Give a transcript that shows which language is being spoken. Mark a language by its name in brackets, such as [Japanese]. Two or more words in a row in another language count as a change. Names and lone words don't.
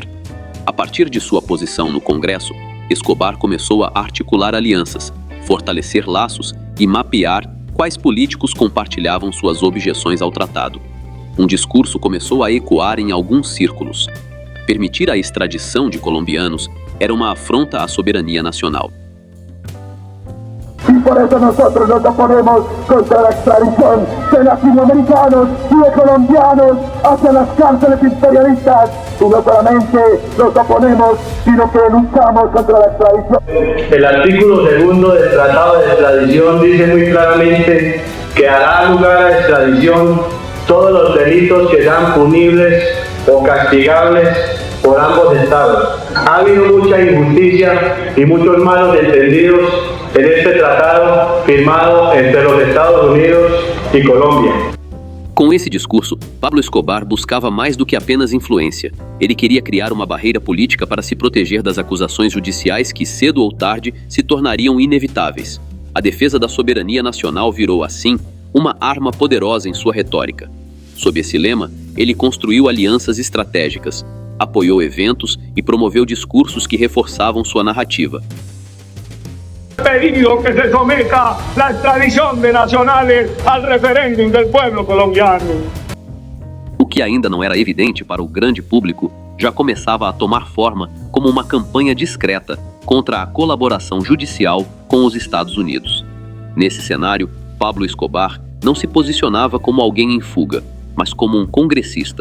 [Portuguese] A partir de sua posição no Congresso, Escobar começou a articular alianças, fortalecer laços e mapear quais políticos compartilhavam suas objeções ao tratado. Um discurso começou a ecoar em alguns círculos. Permitir a extradição de colombianos era uma afronta à soberania nacional. [Spanish] Y por eso nosotros nos oponemos contra la extradición de latinoamericanos y de colombianos hacia las cárceles imperialistas. Y no solamente nos oponemos, sino que luchamos contra la extradición. El artículo 2 del Tratado de Extradición dice muy claramente que hará lugar a la extradición todos los delitos que sean punibles o castigables por ambos estados. Ha habido mucha injusticia y muchos malos entendidos en este tratado firmado entre los Estados Unidos y Colombia. [Portuguese] Com esse discurso, Pablo Escobar buscava mais do que apenas influência. Ele queria criar uma barreira política para se proteger das acusações judiciais que, cedo ou tarde, se tornariam inevitáveis. A defesa da soberania nacional virou, assim, uma arma poderosa em sua retórica. Sob esse lema, ele construiu alianças estratégicas, apoiou eventos e promoveu discursos que reforçavam sua narrativa. [Spanish] Pedido que se someta la extradición de nacionales al referéndum del pueblo colombiano. [Portuguese] O que ainda não era evidente para o grande público já começava a tomar forma como uma campanha discreta contra a colaboração judicial com os Estados Unidos. Nesse cenário, Pablo Escobar não se posicionava como alguém em fuga, mas como um congressista.